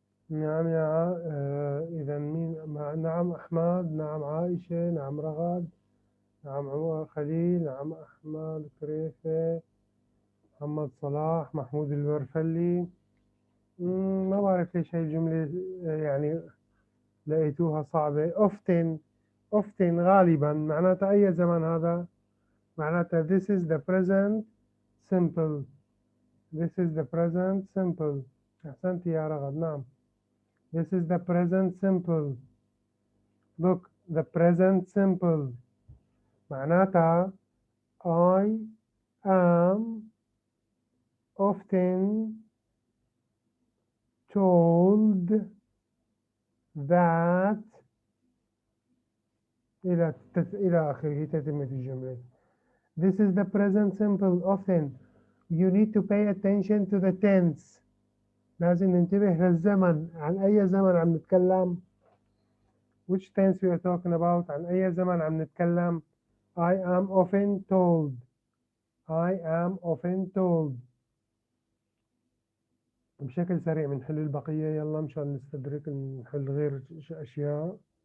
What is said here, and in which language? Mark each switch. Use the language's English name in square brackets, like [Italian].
[Arabic] نعم إذا مين نعم أحمد، نعم عائشة، نعم رغد، نعم عمر خليل، نعم أحمد كريفة، محمد صلاح، محمود الورفلي. ما بعرف ليش هاي الجملة يعني لقيتوها صعبة. [English] often، often [Arabic] غالبا معناتها أي زمن هذا؟ معناتها [English] this is the present simple. This is the present simple. [Arabic] أحسنت يا رغد، نعم. [English] This is the present simple. Look, the present simple [Arabic] معناتها [English] I am often told that [Arabic] إلى آخره تتمة الجملة. [English] This is the present simple. Often you need to pay attention to the tense. [Arabic] لازم ننتبه للزمن. عن أي زمن عم نتكلم؟ [English] Which tense we are talking about؟ [Arabic] عن أي زمن عم نتكلم؟ [English] I am often told. I am often told. [Arabic] بشكل سريع بنحل البقية يلا مشان نستدرك نحل غير أشياء.